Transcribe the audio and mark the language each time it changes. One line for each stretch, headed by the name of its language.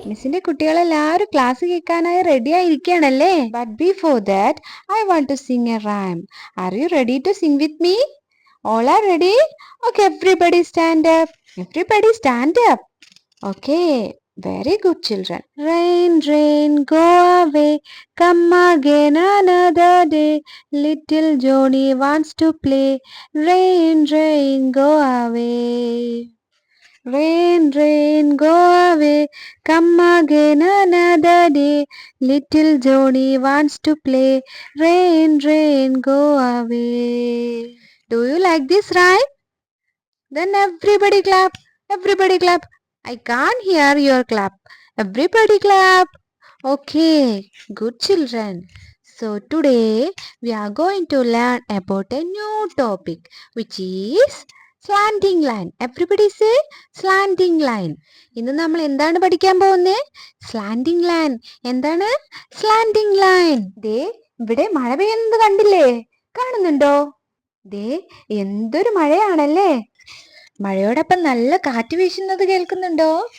Malayalam: മിസ്സിന്റെ കുട്ടികളെല്ലാവരും class കേൾക്കാനായി ready ആയിരിക്കുകയാണല്ലേ?
English: But before that, I want to sing a rhyme. Are you ready to sing with me? All are ready? Okay, everybody stand up. Everybody stand up. Okay, very good, children. Rain, rain, go away. Come again another day. Little Johnny wants to play. Rain, rain, go away. Rain, rain, go away. Come again another day. Little Johnny wants to play. Rain, rain, go away. Do you like this rhyme? Then everybody clap. Everybody clap. I can't hear your clap. Everybody clap. Okay, good children. So today we are going to learn about a new topic which is slanting line. Everybody say slanting line.
Malayalam: ഇന്ന് നമ്മൾ എന്താണ് പഠിക്കാൻ പോകുന്നേ? Slanting line. എന്താണ് slanting line? ദേ ഇവിടെ മഴ പെയ്യുന്നത് കണ്ടില്ലേ? കാണുന്നുണ്ടോ? ദേ എന്തൊരു മഴയാണല്ലേ? മഴയോടൊപ്പം നല്ല കാറ്റ് വീശുന്നത് കേൾക്കുന്നുണ്ടോ?